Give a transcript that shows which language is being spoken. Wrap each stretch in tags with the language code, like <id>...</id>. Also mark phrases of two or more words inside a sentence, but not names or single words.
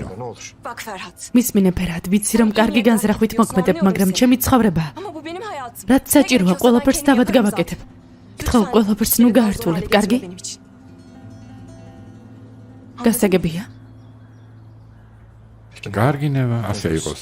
<tr>Bak Ferhat.</tr> <ka>მისმინე ფერად, ვიცი რომ კარგი განზრახვით მოგმედებ, მაგრამ ჩემი ცხოვრებაა.</ka> <tr>Ama bu benim hayatım.</tr> <ka>რაც საჭიროა, ყველაფერს თავად გავაკეთებ. გთხოვ, ყველაფერს ნუ გაართულებ, კარგი?</ka> <tr>Benim için.</tr> <ka>გასაგებია? კარგი ნება, ასე იყოს.</ka>